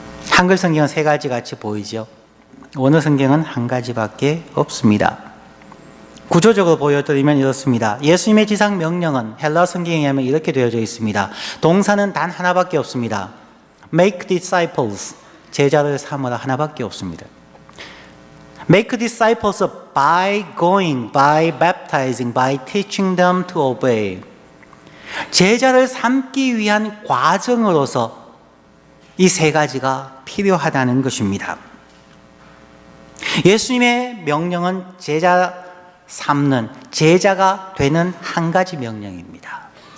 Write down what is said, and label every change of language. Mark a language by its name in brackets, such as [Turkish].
[Korean] 한글 성경은 3가지 같이 보이죠? 원어 성경은 1가지밖에 없습니다. 구조적으로 보여드리면 이렇습니다. 예수님의 지상 명령은 헬라 성경에 의하면 이렇게 되어져 있습니다. 동사는 단 하나밖에 없습니다. [English] Make disciples, [Korean] 제자를 삼으라 하나밖에 없습니다. [English] Make disciples by going, by baptizing, by teaching them to obey. [Korean] 제자를 삼기 위한 과정으로서 이 3가지가 필요하다는 것입니다. 예수님의 명령은 제자 삼는, 제자가 되는 1가지 명령입니다.